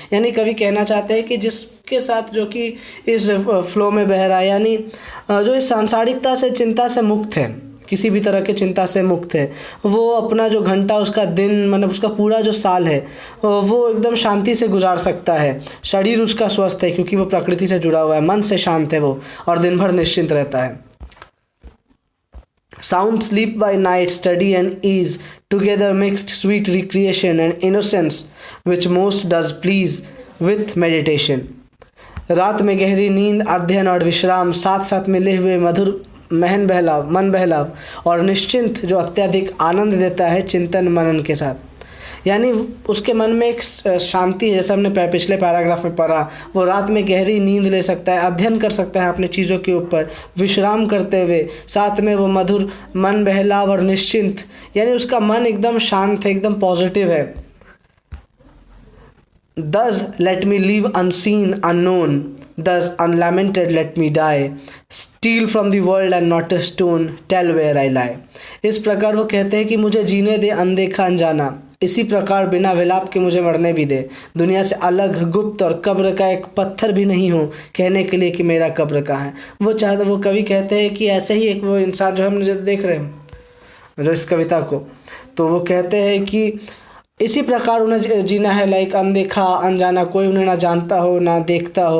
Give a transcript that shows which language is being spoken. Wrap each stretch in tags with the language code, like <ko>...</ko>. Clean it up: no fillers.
<hi>यानी कवि कहना चाहते हैं कि जिसके साथ जो कि इस फ्लो में बह रहा है, यानी जो इस सांसारिकता से चिंता से मुक्त है, किसी भी तरह के चिंता से मुक्त है, वो अपना जो घंटा, उसका दिन, मतलब उसका पूरा जो साल है वो एकदम शांति से गुजार सकता है। शरीर उसका स्वस्थ है क्योंकि वो प्रकृति से जुड़ा हुआ है, मन से शांत है वो, और दिन भर निश्चिंत रहता है।</hi> <en>Sound sleep by night, study and ease, together mixed sweet recreation and innocence, which most does please with meditation.</en> <hi>रात में गहरी नींद, अध्ययन और विश्राम, साथ साथ मिले हुए मधुर मन बहलाव और निश्चिंत जो अत्यधिक आनंद देता है चिंतन मनन के साथ। यानी उसके मन में एक शांति है, जैसे हमने पिछले पैराग्राफ में पढ़ा, वो रात में गहरी नींद ले सकता है, अध्ययन कर सकता है अपनी चीज़ों के ऊपर विश्राम करते हुए, साथ में वो मधुर मन बहलाव और निश्चिंत, यानी उसका मन एकदम शांत है, एकदम पॉजिटिव है।</hi> <en>Thus let me live unseen, unknown, thus unlamented let me die, steal from the world and not a stone, tell where I lie।</en> <hi>इस प्रकार वो कहते हैं कि मुझे जीने दे अनदेखा अनजाना, इसी प्रकार बिना विलाप के मुझे मरने भी दे, दुनिया से अलग, गुप्त और कब्र का एक पत्थर भी नहीं हो कहने के लिए कि मेरा कब्र कहाँ है। वो कवि कहते हैं कि ऐसे ही एक वो इंसान जो हम जो देख रहे हैं जो इस कविता को, तो वो कहते हैं कि इसी प्रकार उन्हें जीना है, लाइक अनदेखा अनजाना, कोई उन्हें ना जानता हो ना देखता हो।</hi>